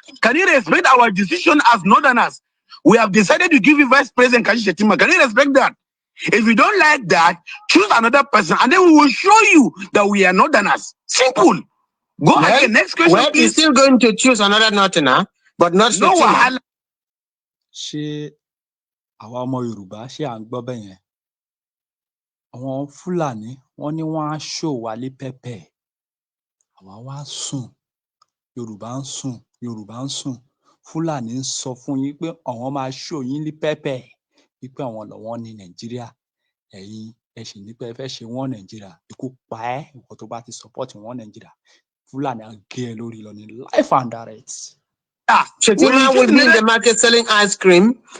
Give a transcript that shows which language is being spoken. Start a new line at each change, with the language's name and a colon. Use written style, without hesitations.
English: Can you respect our decision as northerners? We have decided to give you Vice President Kashim Shettima. Can you respect that? If you don't like that, choose another person and then we will show you that we are northerners. Simple. Go ahead. Next question. Well, you're still going to choose another northerner, but not Shettima.
Yoruba: Àwa ọmọ Yorùbá ṣé à ń gbọ́ bẹ́ẹ̀ yẹn àwọn Fúlàní wọ́n ní wọ́n á ṣò wá lé pẹ́pẹ́ àwa wá sùn Yorùbá ń sùn Fúlàní ń sọ fún yín pé àwọn máa ṣò yín lé pẹ́pẹ́ wípé àwọn lọ́wọ́ ní Nàìjíríà ẹ̀yin ẹ sì ní pé ẹ fẹ́ ṣe wọ́n Nàìjíríà ikú pa ẹ́ ìwọ tó bá ti support wọ́n Nàìjíríà Fúlàní á gé ẹ lórí lọ ní
English: life and direct. Shettima will be in the market selling ice cream.